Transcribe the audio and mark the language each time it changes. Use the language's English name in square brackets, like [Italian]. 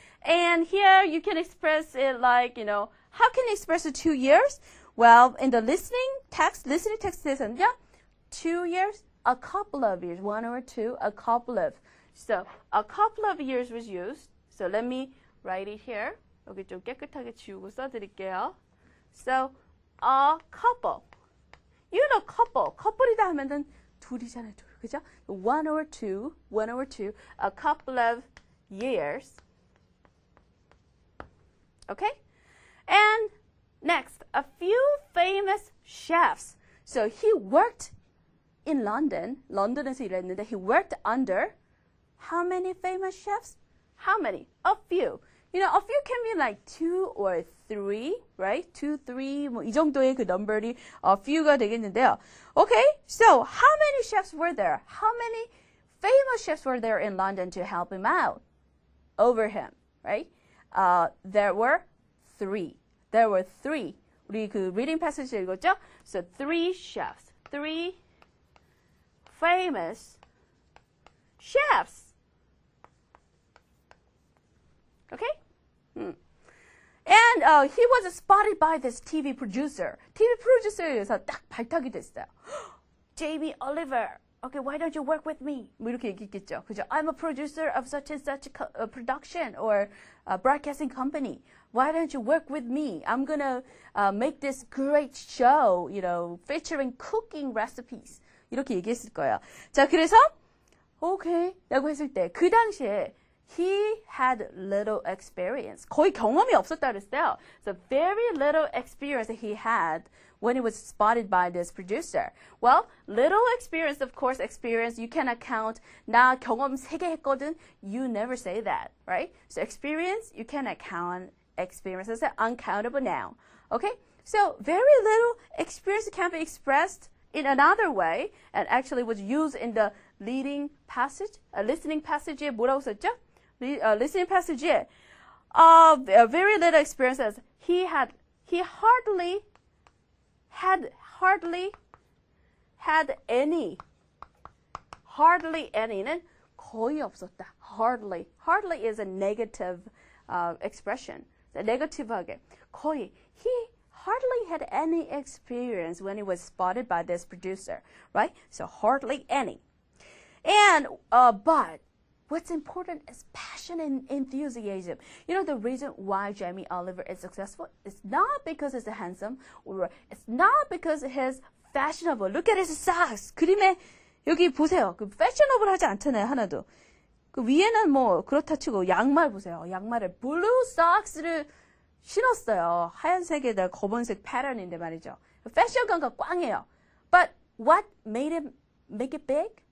[English] And here you can express it like, how can you express the 2 years? Well, in the listening text says [Korean] 는요, [English] 2 years, a couple of years, 1 or 2, a couple of. So a couple of years was used. So let me write it here. [Korean] 여기 좀 깨끗하게 지우고 써드릴게요. [English] So a couple. You know couple. [Korean] couple이다 하면은 둘이잖아요, 둘. 그죠? 1 or 2, a couple of years. [English] Okay? And next, a few famous chefs. So he worked in London. [Korean] 런던에서 일했는데 [English] he worked under how many famous chefs? How many? A few. A few can be like 2 or 3, right? [Korean] 2, 3, 뭐 이 정도의 그 number이 [English] a few [Korean] 가 되겠는데요. [English] Okay, so how many chefs were there? How many famous chefs were there in London to help him out? Over him, right? There were 3. There were 3. [Korean] 우리 그 reading passage 읽었죠? [English] So 3 chefs. 3 famous chefs. Okay? And he was spotted by this TV producer. [Korean] TV producer에 의해서 딱 발탁이 됐어요. [English] Jamie Oliver. Okay, why don't you work with me? [Korean] 뭐 이렇게 얘기했겠죠. 그죠? [English] I'm a producer of such and such a production or a broadcasting company. Why don't you work with me? I'm gonna make this great show, featuring cooking recipes. [Korean] 이렇게 얘기했을 거예요. 자, 그래서 okay 라고 했을 때 그 당시에 he had little experience. 거의 경험이 없었다 그랬어요. [English] So very little experience he had when he was spotted by this producer. Well, little experience, of course, experience, you cannot count. [Korean] 나 경험 3개 했거든. [English] You never say that, right? So experience, you cannot count. Experience is an uncountable noun. Okay? So very little experience can be expressed in another way and actually was used in the listening passage [Korean] 에 뭐라고 썼죠? [English] Listening passage에 very little experience as he hardly had any. hardly any [Korean] 는 거의 없었다. [English] hardly is a negative expression. negative하게 [Korean] 거의 [English] he hardly had any experience when he was spotted by this producer, right? So hardly any. And but what's important is passion and enthusiasm. The reason why Jamie Oliver is successful is not because he's handsome, or it's not because he's fashionable. Look at his socks. [Korean] 그림에 여기 보세요. 그 fashionable하지 않잖아요, 하나도. 그 위에는 뭐 그렇다 치고 양말 보세요. 양말에 [English] blue socks [Korean] 를 신었어요. 하얀색에다 검은색 패턴인데 말이죠. 패션감가 꽝해요. [English] But what made him make it big?